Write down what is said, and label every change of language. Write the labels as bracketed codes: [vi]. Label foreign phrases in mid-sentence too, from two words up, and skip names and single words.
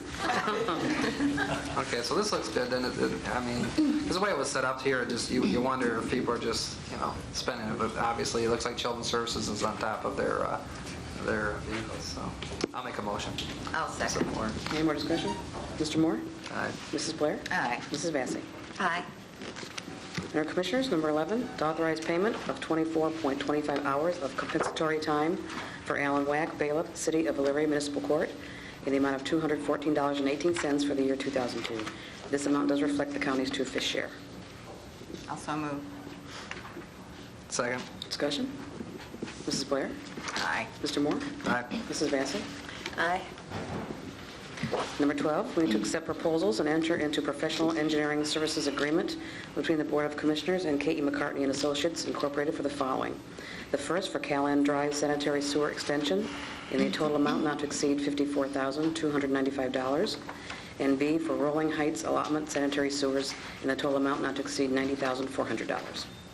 [en] Okay, so this looks good. Then I mean, because the way it was set up here, just you wonder if people are just spending it. But obviously, it looks like Children's Services is on top of their vehicles. So I'll make a motion. I'll second. Support. Any more discussion? Mr. Moore? Aye. Mrs. Blair? Aye. Mrs. Vacy? Aye. Under Commissioners, number 11, to authorize payment of 24.25 hours of compensatory time for Alan Wack, bailiff, City of Elyria Municipal Court, in the amount of $214.18 for the year 2002. This amount does reflect the county's 2/5 share. Also move. Second. Discussion? Mrs. Blair? Aye. Mr. Moore? Aye. Mrs. Vacy? Aye. Number 12, we need to accept proposals and enter into professional engineering services agreement between the Board of Commissioners and K.E. McCartney and Associates Incorporated for the following. The first for Callahan Drive Sanitary Sewer Extension in a total amount not to exceed $54,295, and B for Rolling Heights Allotment Sanitary Sewers in a total amount not to exceed $90,400.